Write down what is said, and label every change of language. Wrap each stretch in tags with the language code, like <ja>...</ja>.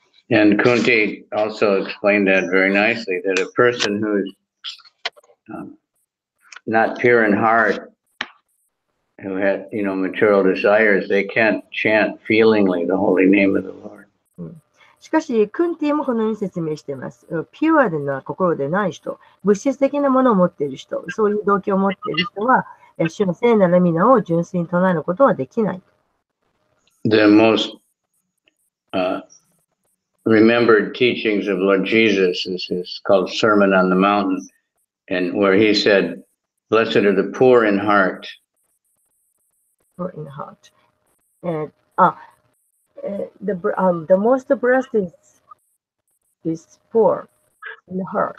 <en>And Kunti also explained that very nicely, that a person who is not pure in heart, who had, material desires, they can't chant feelingly the holy name of the Lord.</en> <ja>しかし、クンティもこのように説明しています。ピュアでな心でない人、物質的なものを持っている人、そういう動機を持っている人は、主の聖なる皆を純粋に唱えることはできない。</ja> <en>the most remembered teachings of Lord Jesus is called Sermon on the Mountain, and where he said, "Blessed are the poor in heart." Poor in heart. And the most blessed is poor in heart.</en>